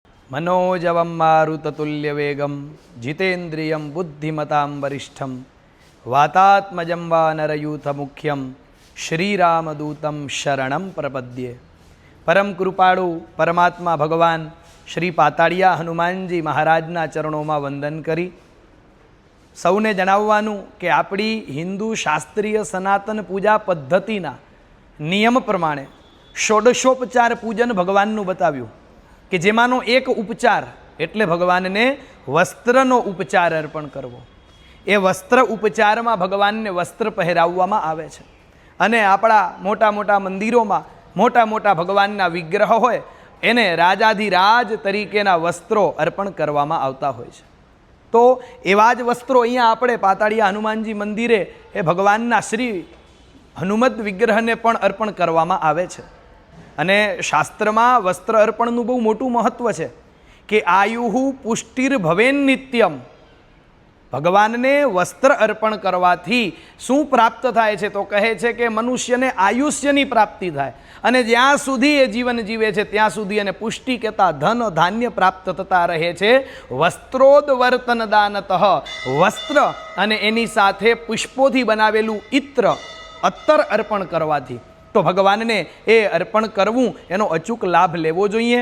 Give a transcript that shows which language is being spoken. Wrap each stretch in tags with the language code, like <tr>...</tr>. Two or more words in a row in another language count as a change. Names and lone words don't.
<sa>मनोजवं मारुततुल्यवेगं जितेन्द्रियं बुद्धिमतां वरिष्ठं वातात्मजं वानरयूथमुख्यं श्रीरामदूतं शरणं प्रपद्ये।</sa> <gu>પરમ કૃપાળુ પરમાત્મા ભગવાન શ્રી પાતાડિયા હનુમાનજી મહારાજના ચરણોમાં વંદન કરી સૌને જણાવવાનું કે આપણી હિંદુ શાસ્ત્રીય સનાતન પૂજા પદ્ધતિના નિયમ પ્રમાણે ષોડશોપચાર પૂજન ભગવાનનું બતાવ્યું કે જેમાનો એક ઉપચાર એટલે ભગવાનને વસ્ત્રનો ઉપચાર અર્પણ કરવો। એ વસ્ત્ર ઉપચારમાં ભગવાનને વસ્ત્ર પહેરાવવામાં આવે છે અને આપણા મોટા મોટા મંદિરો મોટા મોટા ભગવાનના વિગ્રહ હોય એને રાજાધિરાજ તરીકેના વસ્ત્રો અર્પણ કરવામાં આવતા હોય છે। તો એવા જ વસ્ત્રો અહીંયા આપણે પાતાડિયા હનુમાનજી મંદિરે એ ભગવાનના શ્રી હનુમત વિગ્રહને પણ અર્પણ કરવામાં આવે છે। અને શાસ્ત્રમાં વસ્ત્ર અર્પણનું બહુ મોટું મહત્વ છે કે</gu> <sa>आयुः पुष्टिर्भवेन् नित्यम।</sa> <gu>ભગવાનને વસ્ત્ર અર્પણ કરવાથી શું પ્રાપ્ત થાય છે તો કહે છે કે મનુષ્યને આયુષ્યની પ્રાપ્તિ થાય અને જ્યાં સુધી એ જીવન જીવે છે ત્યાં સુધી એને પુષ્ટિ કેતા ધન ધાન્ય પ્રાપ્ત થતા રહે છે।</gu> <sa>वस्त्रोद्वर्तन दानतः</sa> <gu>વસ્ત્ર અને એની સાથે પુષ્પોથી બનાવેલું ઇત્ર અત્તર અર્પણ કરવાથી તો ભગવાનને એ અર્પણ કરવું એનો અચૂક લાભ લેવો જોઈએ।</gu>